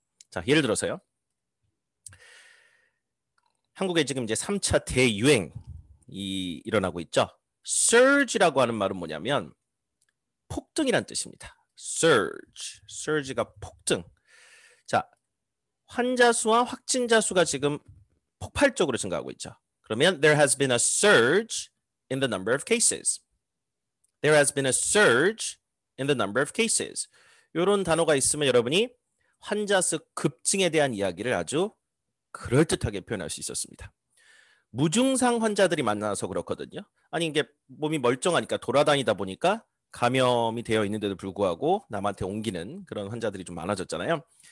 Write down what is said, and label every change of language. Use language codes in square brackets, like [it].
[ko] 자, 예를 들어서요, 한국에 지금 이제 3차 대유행이 일어나고 있죠. surge라고 하는 말은 뭐냐면 폭등이란 뜻입니다. surge가 폭등. 자, 환자 수와 확진자 수가 지금 폭발적으로 증가하고 있죠. [en] 그러면 there has been a surge in the number of cases. There has been a surge in the number of cases. [ko] 이런 단어가 있으면 여러분이 환자 수 급증에 대한 이야기를 아주 그럴듯하게 표현할 수 있었습니다. 무증상 환자들이 많아서 그렇거든요. 아니 이게 몸이 멀쩡하니까 돌아다니다 보니까 감염이 되어 있는데도 불구하고 남한테 옮기는 그런 환자들이 좀 많아졌잖아요.